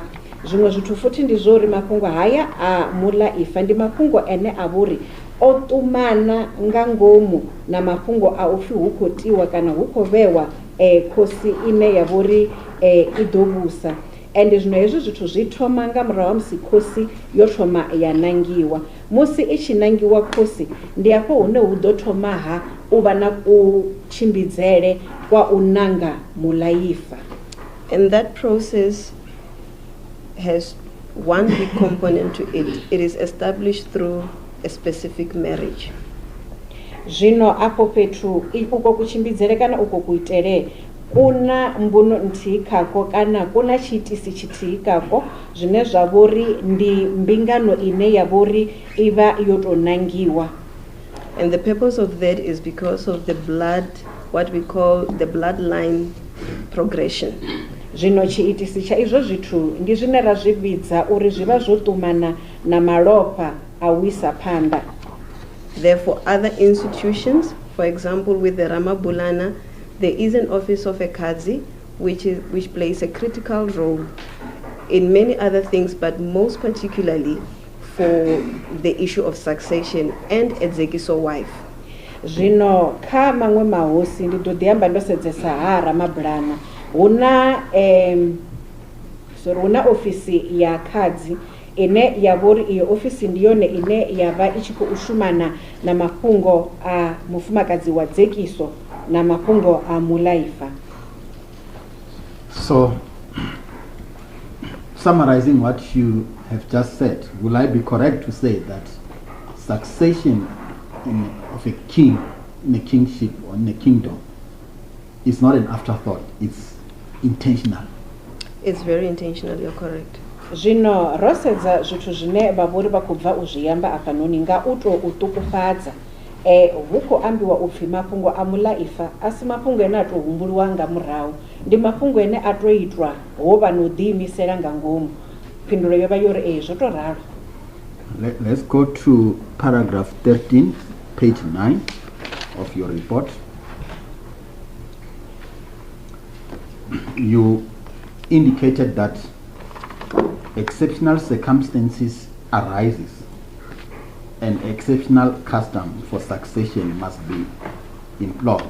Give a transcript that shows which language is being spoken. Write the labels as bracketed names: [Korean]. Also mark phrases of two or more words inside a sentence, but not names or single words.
[Venda] Zwinwe zwithu futhi ndi zwo uri mafhungo haya a mulaifa ndi mafhungo ene a vhori o ṱumana nga ngomu na mafhungo a upfi hu khou tiwa kana hu khou vhewa khosi ine ya vhori i ḓo vhusa. Ende zwino hezwo zwithu zwi thoma nga murahu ha musi khosi yo thoma ya nangiwa. Musi i tshi nangiwa khosi ndi afho hune hu ḓo thoma ha u vha na kutshimbidzele kwa u nanga mulaifa. [English] And that process has one big component to it. It is established through a specific marriage. [Venda] Zvino apo pethu uko kutshimbidzele kana uko kuitele kuna mbuno nthihi khako kana kuna tshiitisi tshithihi khako zwine zwa vhori ndi mbingano ine ya vhori iva yo to nangiwa. [English] And the purpose of that is because of the blood, what we call the bloodline progression. [Venda] Zwino tshiitisi tsha izwo zwithu ndi zwine ra zwi vhidza uri zwi vha zwo ṱumana na malofha a u isa phanḓa. [English] Therefore, other institutions, for example, with the Ramabulana, there is an office of a Kazi, which plays a critical role in many other things, but most particularly for the issue of succession and Edzekiso wife. [Venda] Zwino kha maṅwe mahosi ndi ḓo ḓi amba ndo sedzesa ha Ramabulana huna ofisi ya Kazi ine ya vhori iyo ofisi ndi yone ine ya vha i tshi khou shumana na mafhungo a mufumakadzi wa dzekiso na mafhungo a mulaifa. [English] So, summarizing what you have just said, will I be correct to say that succession of a king in a kingship or in a kingdom is not an afterthought, it's intentional? It's very intentional, you're correct. [Venda] Zwino rosedza zwithu zwine vhavhori vha khou bva u zwi amba afhanoni nga u tou ṱuṱufhadza hu khou ambiwa upfhi mafhungo a mulaifa a si mafhungo ane a tou humbuliwa nga murahu, ndi mafhungo ane a tou itwa ho vha no ḓiimisela nga ngomu. Phindulo yo vha yo ri zwo tou ralo. [English] Let's go to paragraph 13, page 9 of your report. You indicated that exceptional circumstances arises and exceptional custom for succession must be employed.